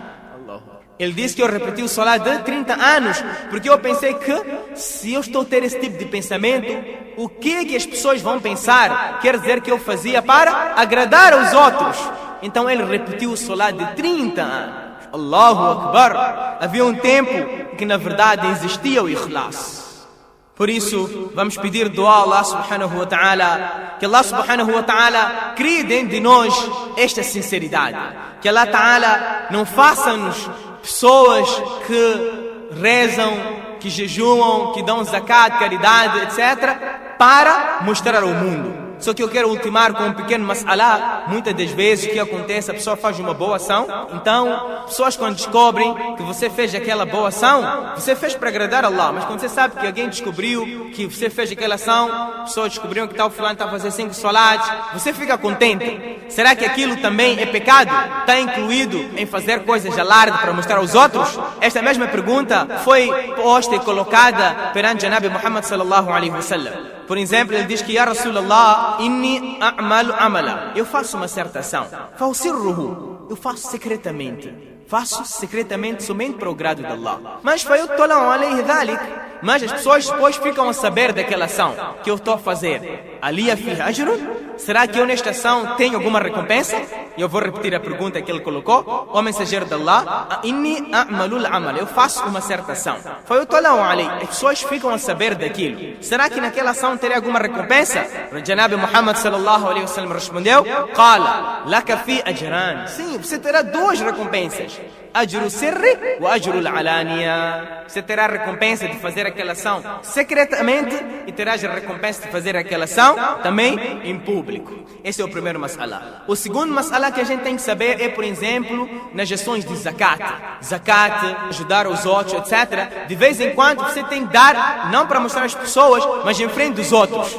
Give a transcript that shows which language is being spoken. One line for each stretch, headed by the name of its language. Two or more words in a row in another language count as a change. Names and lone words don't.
Portuguese: Ele disse que eu repeti o salat de 30 anos, porque eu pensei que se eu estou a ter esse tipo de pensamento, o que as pessoas vão pensar? Quer dizer que eu fazia para agradar aos outros. Então ele repetiu o salat de 30 anos.
Arabic: الله أكبر.
Portuguese: Havia um tempo que na verdade existia o ikhlas. Por isso, vamos pedir dua a
Arabic: الله سبحانه وتعالى,
Portuguese: que
Arabic: الله سبحانه وتعالى
Portuguese: crie dentro de nós esta sinceridade, que
Arabic: الله تعالى
Portuguese: não faça-nos pessoas que rezam, que jejuam, que dão zakat, caridade, etc., para mostrar ao mundo. Só que eu quero ultimar com um pequeno mas'alá. Muitas das vezes o que acontece, a pessoa faz uma boa ação, então pessoas quando descobrem que você fez aquela boa ação, você fez para agradar a Allah, mas quando você sabe que alguém descobriu que você fez aquela ação, pessoas descobriram que tal fulano está a fazer 5 salats, você fica contente. Será que aquilo também é pecado? Está incluído em fazer coisas de alarde para mostrar aos outros? Esta mesma pergunta foi posta e colocada perante o Nabi Muhammad
Arabic: صلى الله عليه وسلم.
Portuguese: Por exemplo, ele diz que:
Arabic: يا رسول الله، إني أعمل عملا.
Portuguese: Eu faço uma certa ação. Fawsirruhu. Eu faço secretamente. Faço secretamente somente para o grado de Allah. Mas as pessoas depois ficam a saber daquela ação que eu estou a fazer.
Arabic: ألي فيه أجر?
Portuguese: Será que eu nesta ação tenho alguma recompensa? E eu vou repetir a pergunta que ele colocou. O mensageiro de Allah:
Arabic: إني أعمل العمل.
Portuguese: Eu faço uma certa ação. As pessoas ficam a saber daquilo. Será que naquela ação teria alguma recompensa? O Janabi Muhammad
Arabic: صلى الله عليه وسلم
Portuguese: respondeu:
Arabic: قال لك في أجرا.
Portuguese: Sim, você terá 2 recompensas.
Arabic: أجر السر وأجر العلانية.
Portuguese: Você terá a recompensa de fazer aquela ação secretamente e terás a recompensa de fazer aquela ação também em público. Esse é o primeiro mas'ala. O segundo mas'ala que a gente tem que saber é, por exemplo, nas ações de zakat. Zakat, ajudar os outros, etc. De vez em quando você tem que dar, não para mostrar às pessoas, mas em frente dos outros.